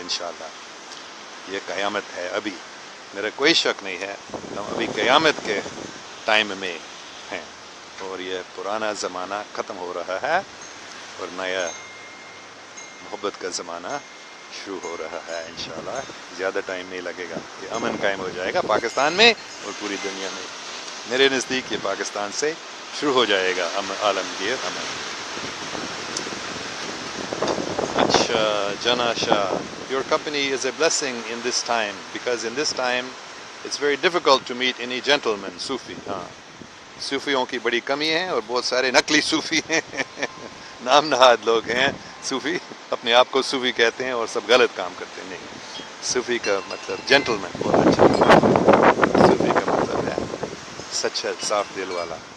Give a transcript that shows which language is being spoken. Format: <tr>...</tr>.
<ur>انشاءاللہ یہ قیامت ہے ابھی، میرا کوئی شک نہیں ہے، ہم ابھی قیامت کے ٹائم میں ہیں، اور یہ پرانا زمانہ ختم ہو رہا ہے اور نیا محبت کا زمانہ شروع ہو رہا ہے انشاءاللہ. زیادہ ٹائم نہیں لگے گا, یہ امن قائم ہو جائے گا پاکستان میں اور پوری دنیا میں. میرے نزدیک یہ پاکستان سے شروع ہو جائے گا عالمگیر امن.</ur> <en>اچھا جنا Shah, your company is a blessing in this time because in this time it's very difficult to meet any gentleman sufi.</en> <ur>ہاں, صوفیوں کی بڑی کمی ہے اور بہت سارے نقلی صوفی ہیں نام نہاد لوگ ہیں صوفی, اپنے آپ کو صوفی کہتے ہیں اور سب غلط کام کرتے ہیں. نہیں, صوفی کا مطلب جینٹل مین, بہت اچھا. صوفی کا مطلب ہے سچا صاف دل والا.</ur>